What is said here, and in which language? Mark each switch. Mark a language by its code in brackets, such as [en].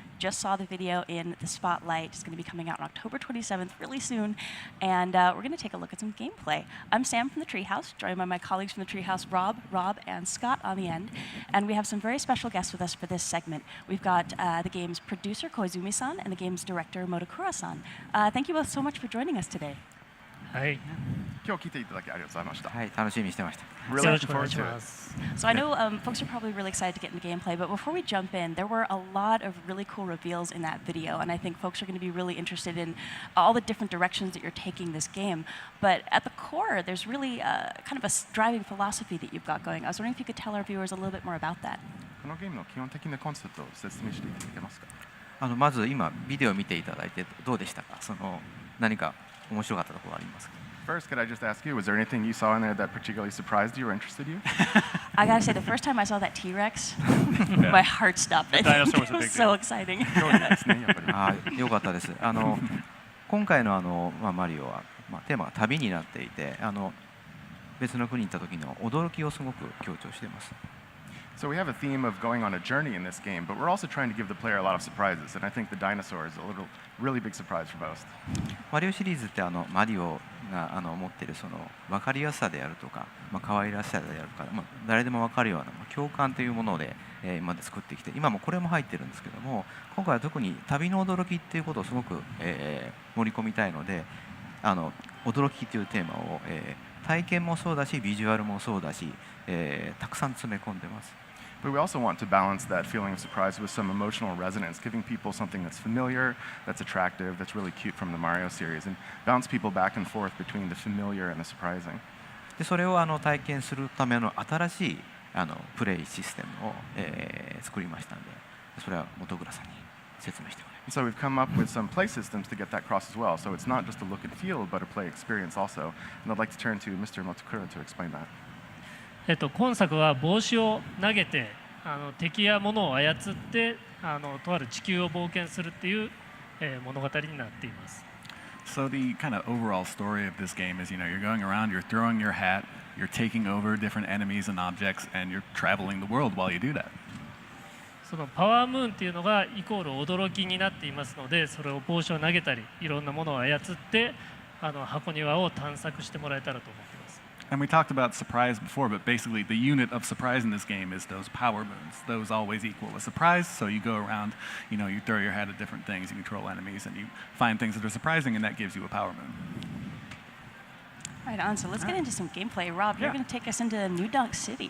[en] Just saw the video in the Spotlight. It's going to be coming out on October 27th, really soon, and we're going to take a look at some gameplay. I'm Sam from the Treehouse, joined by my colleagues from the Treehouse, Rob, and Scott on the end, and we have some very special guests with us for this segment. We've got the game's producer, Koizumi-san, and the game's director, Motakura-san. Thank you both so much for joining us today. [ja] はい。今日来ていただきありがとうございました。はい、楽しみにしてました。 [en] Really looking forward to it. So I know folks are probably really excited to get into gameplay, but before we jump in, there were a lot of really cool reveals in that video, and I think folks are going to be really interested in all the different directions that you're taking this game. But at the core, there's really kind of a driving philosophy that you've got going. I was wondering if you could tell our viewers a little bit more about that. [ja] このゲームの基本的なコンセプトを説明していただけますか。まず今ビデオを見ていただいてどうでしたか。何か面白かったところありますか。 [en] First, could I just ask you, was there anything you saw in there that particularly surprised you or interested you? I gotta say, the first time I saw that T-Rex, my heart stopped. The dinosaur was a It was big so deal. exciting. [ja] よかったです。今回のマリオはテーマが旅になっていて、別の国に行った時の驚きをすごく強調しています。 [en] So we have a theme of going on a journey in this game, but we're also trying to give the player a lot of surprises, and I think the dinosaur is a really big surprise for most. [ja] マリオシリーズってマリオが持っているその分かりやすさであるとか、可愛らしさであるとか、誰でも分かるような共感というもので今まで作ってきて、今もこれも入ってるんですけども、今回は特に旅の驚きっていうことをすごく盛り込みたいので、驚きというテーマを体験もそうだし、ビジュアルもそうだし、たくさん詰め込んでます。 [en] But we also want to balance that feeling of surprise with some emotional resonance, giving people something that's familiar, that's attractive, that's really cute from the Mario series, and bounce people back and forth between the familiar and the surprising. [ja] でそれを体験するための新しいプレイシステムを作りましたので、それは本倉さんに説明してもらいます。 [en] So we've come up with some play systems to get that across as well. So it's not just a look and feel, but a play experience also. And I'd like to turn to Mr. Motakura to explain that. [ja] 今作は帽子を投げて敵や物を操ってとある地球を冒険するっていう物語になっています。 [en] So the kind of overall story of this game is, you're going around, you're throwing your hat, you're taking over different enemies and objects, and you're traveling the world while you do that. [ja] そのパワームーンっていうのがイコール驚きになっていますので、それを帽子を投げたり、いろんなものを操って箱庭を探索してもらえたらと思っています。 [en] And we talked about surprise before, but basically the unit of surprise in this game is those power moons. Those always equal a surprise, so you go around, you throw your hat at different things, you control enemies, and you find things that are surprising, and that gives you a power moon. Right on, so let's get into some gameplay. Rob, you're going to take us into New Donk City.